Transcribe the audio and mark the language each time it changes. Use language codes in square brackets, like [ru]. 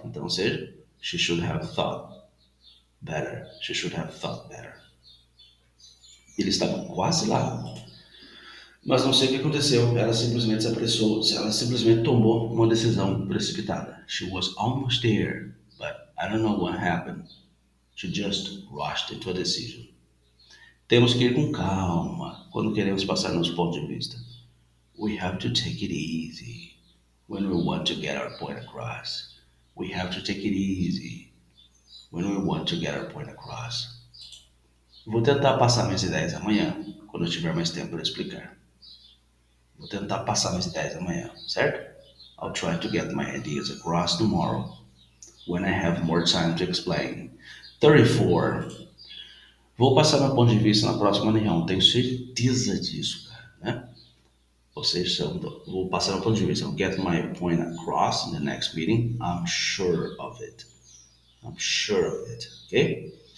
[pt] Então, ou seja, [en] she should have thought better. She should have thought better. [pt] Ele estava quase lá. Mas não sei o que aconteceu. Ela simplesmente se apressou. Ela simplesmente tomou uma decisão precipitada. [en] She was almost there, but I don't know what happened. She just rushed into a decision. [pt] Temos que ir com calma quando queremos passar nosso ponto de vista. [en] We have to take it easy when we want to get our point across. We have to take it easy when we want to get our point across. [pt] Vou tentar passar minhas ideias amanhã, quando eu tiver mais tempo para explicar. Vou tentar passar minhas ideias amanhã, certo? [en] I'll try to get my ideas across tomorrow when I have more time to explain. 34. [pt] Vou passar meu ponto de vista na próxima reunião, tenho certeza disso, cara, né? Ou seja, vou passar meu ponto de vista. [en] I'll get my point across in the next meeting. I'm sure of it. I'm sure of it, ok?